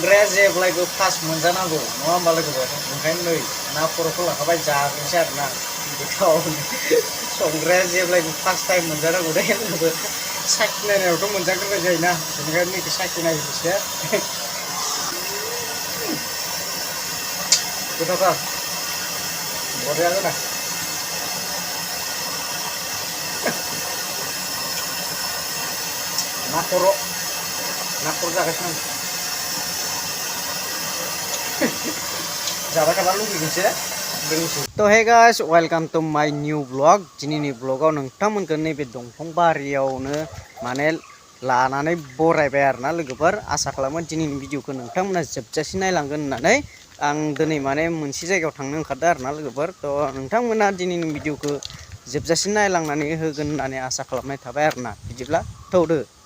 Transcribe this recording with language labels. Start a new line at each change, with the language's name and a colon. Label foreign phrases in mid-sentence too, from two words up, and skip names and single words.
Bodo: संग्राया जेब्लायबो फार्स्ट मोनजानांगौ नङा होमबा लोगोफोर ओंखायनो नै ना खर'खौ लाखाबाय जाग्रोसै आरो ना गोथाव संग्राया जेब्लायबो
English: first time
Bodo: मोनजानांगौ दे लोगोफोर साखिनायनायावथ' मोनजाग्रोनाय जायोना बेनिखायनो नैखौ साखिनायनोसै गोथावथार बरिया गोदा ना खर' जागासिनो जाबाय थाबा लुगैगोनसो तो
English: hey guys welcome to my new blog
Bodo: दिनैनि ब्लॉगाव नोंथांमोनखौ नैबे दंफां बारियावनो माने लानानै बरायबाय आरोना लोगोफोर आसा खालामो दिनैनि भिडिअखौ नोंथांमोना जोबजासिम नायलांगोन होननानै आं दिनै माने मोनसे जायगायाव थांनो ओंखारदों आरोना लोगोफोर तो नोंथांमोना दिनैनि भिडिअखौ जोबजासिम नायलांनानै होगोन होननानै आसा खालामनाय थाबाय आरोना बिदिब्ला थौदो